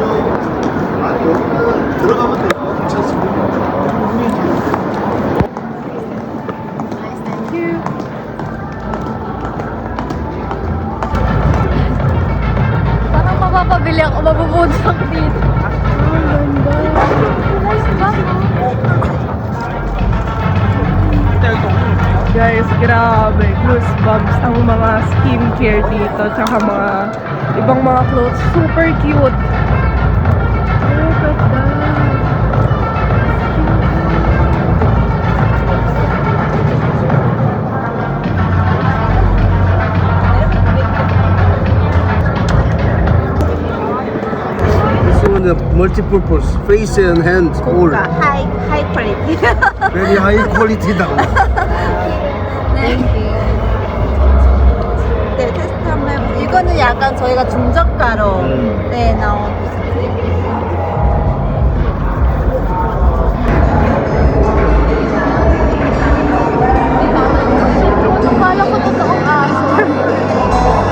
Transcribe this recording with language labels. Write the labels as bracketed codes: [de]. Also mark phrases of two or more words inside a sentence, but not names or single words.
[ko] 들어가면 돼. 괜찮습니다. [tl] Parang mapapabili ako, mabubudsak dito. Ang ganda. Nice ba? Guys, grabe. Goosebumps ang mga skincare dito. Tsaka mga ibang mga clothes. [en] Super cute. [tl] Oh, ganda. [en] This one is multi-purpose, face and hand all. high quality. Very high quality now. Thank you. [ko] 네, 테스트 한번 해볼게요. 이거는 약간 저희가 중저가로 네, 나온 [tl] Akala ko totoong aso.